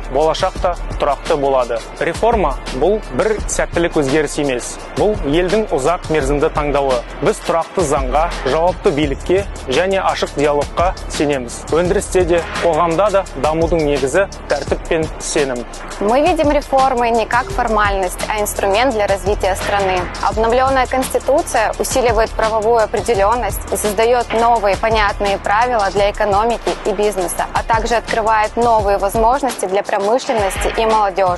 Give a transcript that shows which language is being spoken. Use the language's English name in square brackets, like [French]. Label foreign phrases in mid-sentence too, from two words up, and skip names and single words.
[Kazakh] Болашақ та тұрақты болады. Реформа бұл бір сәттілік өзгеріс емес. Бұл елдің ұзақ мерзімді таңдауы. Біз тұрақты заңға, жауапты билікке және ашық диалогқа сенеміз. Өндірісте де, қоғамда да дамудың негізі тәртіп пен сенім. [Russian] Мы видим реформы не как формальность, а инструмент для развития страны. Обновленная Конституция усиливает правовую определенность и создает новые понятные правила для экономики и бизнеса, а также открывает новые возможности для промышленности и молодежи.